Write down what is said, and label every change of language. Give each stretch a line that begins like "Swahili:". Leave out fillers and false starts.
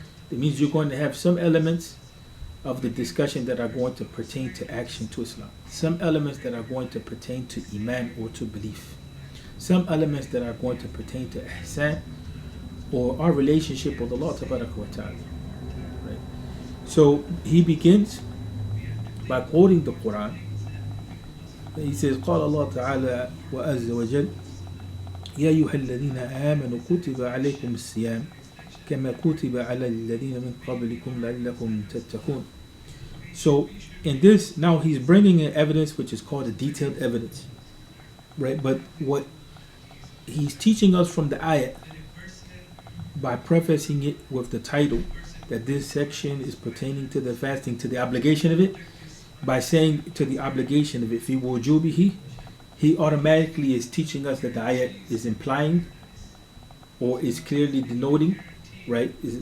English: It means you're going to have some elements of the discussion that are going to pertain to action to Islam, some elements that are going to pertain to Iman or to belief, some elements that are going to pertain to Ihsan or our relationship with Allah Tabaraka wa Ta'ala. Right? So he begins by quoting the Quran. He says,
Arabic: قال الله تعالى وعز وجل يا أيها الذين آمنوا كتب عليكم الصيام كما كتب على الذين من قبلكم لعلكم تتقون.
English: So in this, now he's bringing in evidence which is called a detailed evidence, right? But what he's teaching us from the ayat by prefacing it with the title that this section is pertaining to the fasting, to the obligation of it, by saying to the obligation of it, fi wujubihi, he automatically is teaching us that the ayat is implying or is clearly denoting, right?